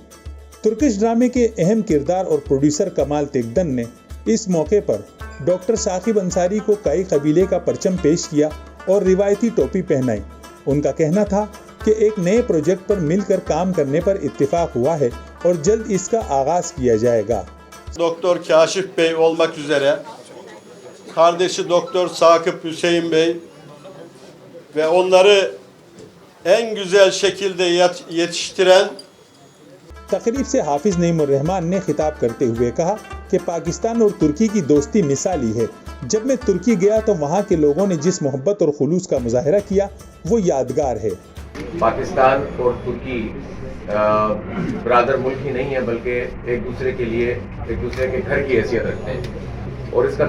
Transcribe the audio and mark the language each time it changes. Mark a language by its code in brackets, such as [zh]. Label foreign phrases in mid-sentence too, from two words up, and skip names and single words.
[ur] ترکش ڈرامے کے اہم کردار اور پروڈیوسر کمال تیگدن نے اس موقع پر ڈاکٹر ثاقب انصاری کو کائی قبیلے کا پرچم پیش کیا اور روایتی ٹوپی پہنائی۔ ان ka کہنا تھا کہ ایک نئے پروجیکٹ پر مل کر کام کرنے پر اتفاق ہوا ہے اور جلد اس کا آغاز کیا جائے گا۔ [tr] Doktor Kaşif Bey olmak üzere kardeşi Doktor Sakıp Hüseyin Bey ve onları en güzel şekilde yetiştiren [ur] تقریب سے حافظ نعیم الرحمان نے خطاب کرتے ہوئے کہا کہ پاکستان اور ترکی کی دوستی مثالی ہے۔ جب میں ترکی گیا تو وہاں کے لوگوں نے جس محبت اور خلوص کا مظاہرہ کیا وہ یادگار ہے۔ پاکستان اور ترکی برادر ملک ہی نہیں ہے بلکہ ایک دوسرے کے لیے ایک دوسرے کے گھر کی حیثیت رکھتے ہیں، اور اس کا